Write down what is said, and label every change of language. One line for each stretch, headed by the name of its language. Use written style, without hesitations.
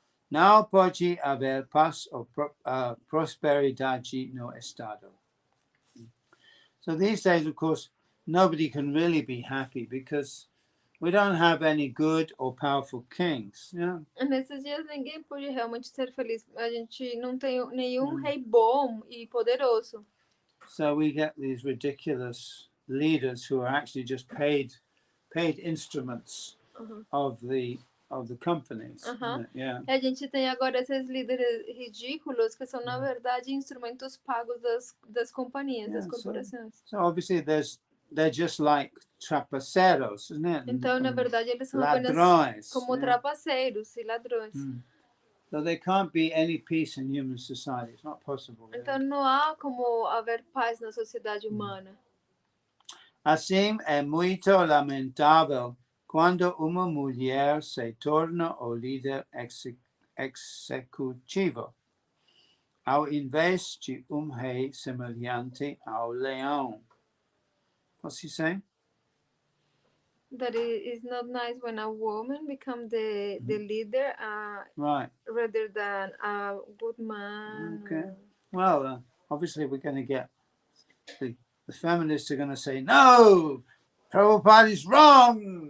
Portuguese: Não pode haver paz ou prosperidade no Estado.
English: So these days, of course, nobody can really be happy because we don't have any good or powerful kings. Yeah?
Portuguese: Nesses dias, ninguém pode realmente ser feliz. A gente não tem nenhum rei bom e poderoso.
English: So we get these ridiculous leaders who are actually just paid instruments of the companies. Yeah.
Portuguese: A gente tem agora esses líderes ridículos que são, na verdade, instrumentos pagos das companhias, das corporações.
English: So obviously there's they're just like trapaceros, isn't it?
Portuguese: Então, na verdade, eles são apenas como trapaceiros e ladrões.
English: So there can't be any peace in human society. It's not possible.
Portuguese: Então, não há como haver paz na sociedade humana. Assim, é muito lamentável quando uma mulher se torna o líder executivo, ao invés de rei semelhante ao leão.
English: What's he saying? That it is not nice when a woman becomes the leader Right. rather than a good man. Okay. Well, obviously we're going to get the feminists are going to say, no, Prabhupada is wrong.